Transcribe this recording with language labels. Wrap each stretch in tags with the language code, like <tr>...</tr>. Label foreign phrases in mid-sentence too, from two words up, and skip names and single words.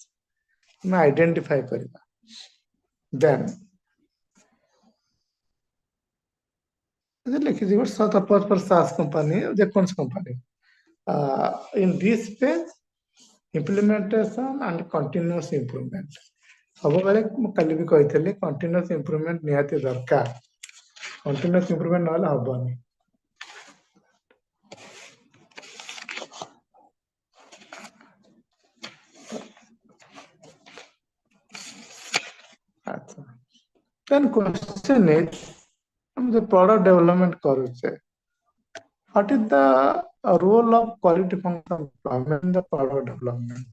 <en>Identify kariba. Then suppose for SaaS company, company. In this phase, implementation and continuous improvement.</en> <or>ସବୁବେଳେ ମୁଁ କାଲି ବି କହିଥିଲି</or> <en>continuous improvement</en> <or>ନିହାତି ଦରକାର.</or> <en>Continuous improvement</en> <or>ନହେଲେ ହବନି.</or> <en>Then question is, the product development କରୁଛେ. What is the role of quality function in the product development?</en>